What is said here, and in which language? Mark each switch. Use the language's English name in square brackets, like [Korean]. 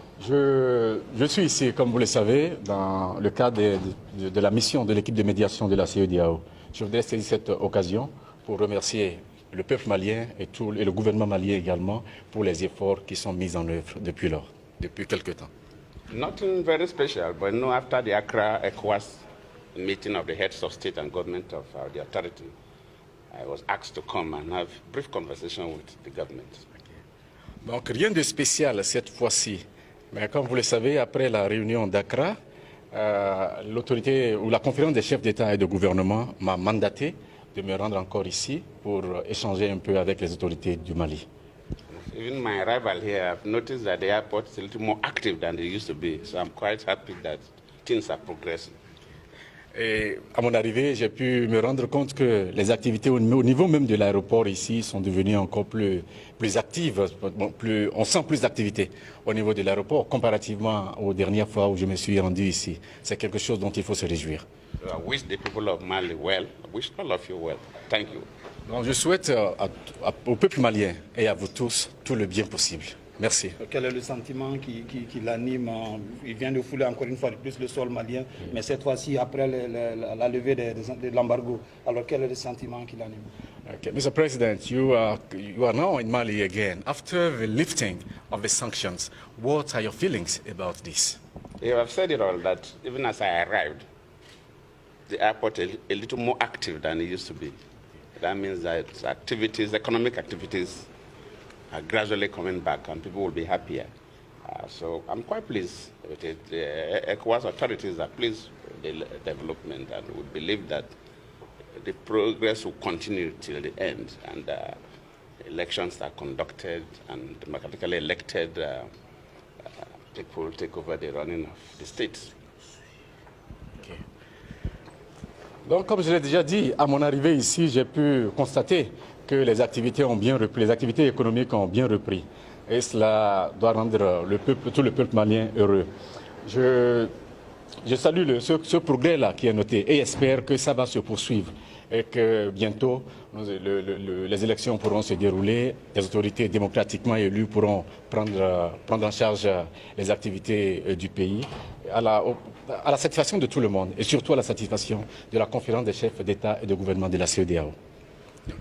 [French] Je suis ici, comme vous le savez, dans le cadre de la mission de l'équipe de médiation de la CEDEAO. Je voudrais saisir cette occasion pour remercier le peuple malien et le gouvernement malien également pour les efforts qui sont mis en œuvre depuis lors, depuis quelque temps. [English] Nothing very special, but no, after the Accra ECOWAS meeting of the heads of state and government of the authority, I was asked to come and have a brief conversation with the government. [French] Donc rien de spécial cette fois-ci. Mais comme vous le savez, après la réunion d'Accra, l'autorité ou la conférence des chefs d'État et de gouvernement m'a mandaté de me rendre encore ici pour échanger un peu avec les autorités du Mali. [English] Even my arrival here, I've noticed that the airport is a little more active than it used to be. So I'm quite happy that things are progressing. [French] Et à mon arrivée, j'ai pu me rendre compte que les activités au niveau même de l'aéroport ici sont devenues encore plus actives. On sent plus d'activité au niveau de l'aéroport comparativement aux dernières fois où je me suis rendu ici. C'est quelque chose dont il faut se réjouir. [English] So I wish the people of Mali well. I wish all of you well. Thank you. [French] Donc je souhaite au peuple malien et à vous tous tout le bien possible. Merci. Quel est le sentiment qui l'anime? Il vient de fouler encore une fois de plus le sol malien, mais cette fois-ci après la levée de l'embargo. Alors quel est le sentiment qui l'anime? [English] Okay. Mr. President, you are now in Mali again. After the lifting of the sanctions, what are your feelings about this? You have said it all, that even as I arrived, the airport is a little more active than it used to be. That means that activities, economic activities, are gradually coming back and people will be happier. So I'm quite pleased with it. The ECOWAS authorities are pleased with the development and we believe that the progress will continue till the end and elections are conducted and democratically elected people take over the running of the state. Okay. [French] Donc, comme je l'ai déjà dit, à mon arrivée ici, j'ai pu constater que les activités ont bien repris, les activités économiques ont bien repris. Et cela doit rendre tout le peuple malien heureux. Je salue ce progrès-là qui est noté et espère que ça va se poursuivre et que bientôt les élections pourront se dérouler, les autorités démocratiquement élues pourront prendre en charge les activités du pays à la satisfaction de tout le monde et surtout à la satisfaction de la conférence des chefs d'État et de gouvernement de la CEDEAO.